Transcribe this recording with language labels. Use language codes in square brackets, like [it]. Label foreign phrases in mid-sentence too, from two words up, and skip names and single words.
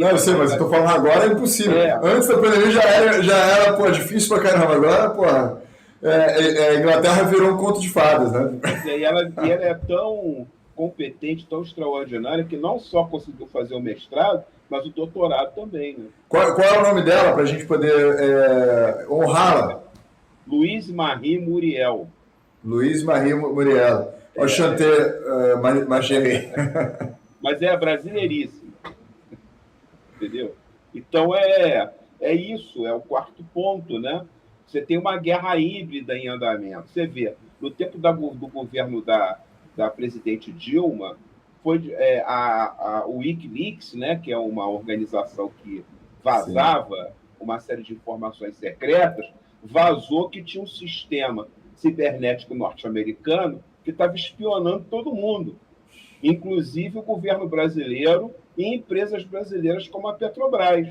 [pt] Não, eu sei, mas eu tô falando agora é impossível. Antes da pandemia já era pô, difícil pra caramba. Agora, pô, a Inglaterra virou um conto de fadas, né? E ela é tão competente, tão extraordinária, que não só conseguiu fazer o mestrado, mas o doutorado também. Né? Qual é o nome dela, para a gente poder honrá-la? Louise Marie Muriel. Louise Marie Muriel. [fr] Enchanté, ma chérie. [pt] Mas é brasileiríssima. Entendeu? Então é isso, é o quarto ponto, né? Você tem uma guerra híbrida em andamento. Você vê, no tempo do governo da presidente Dilma, foi o Wikileaks, né, que é uma organização que vazava uma série de informações secretas, vazou que tinha um sistema cibernético norte-americano que estava espionando todo mundo, inclusive o governo brasileiro e empresas brasileiras como a Petrobras.